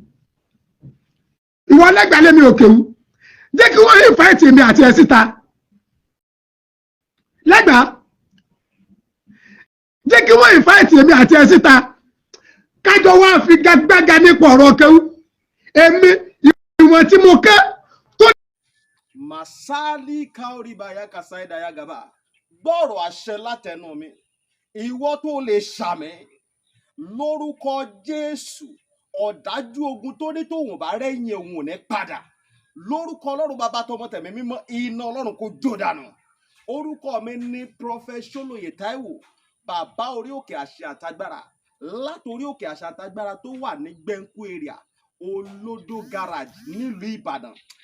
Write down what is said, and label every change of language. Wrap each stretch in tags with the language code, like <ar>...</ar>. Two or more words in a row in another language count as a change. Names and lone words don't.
<yo>ìwọ lẹ́gbàá lẹ́mi ò kéwù jẹ́ kí wọ́n yín fáìtì mi àti ẹ̀ síta. lẹ́gbàá jẹ́ kí wọ́n yín fáìtì mi àti ẹ̀ síta. kájọ wá fi gbága nípa ọ̀rọ̀ kéwù èmi ìwọ̀n tí mo ké tó. Masali kaoribaya kasaidaya gaba gbọ́rọ̀ àṣẹ látẹnu mi ìwọ tó lè ṣàmì lórúkọ Jésù ọ̀dájú ogun tó ní tòun bá rẹ́yìn òun ò ní padà lórúkọ Ọlọ́run bàbá tọmọ tẹ̀mí mímọ́ iná Ọlọ́run kò jó dànù. Orúkọ mi ní Prophet Ṣólóyè Táíwò bàbá orí òkè àṣẹ àtagbára látòrí òkè àṣẹ àtagbára tó wà ní Gbẹ́ńkú area Olódó garage nílùú Ìbàdàn.</yo>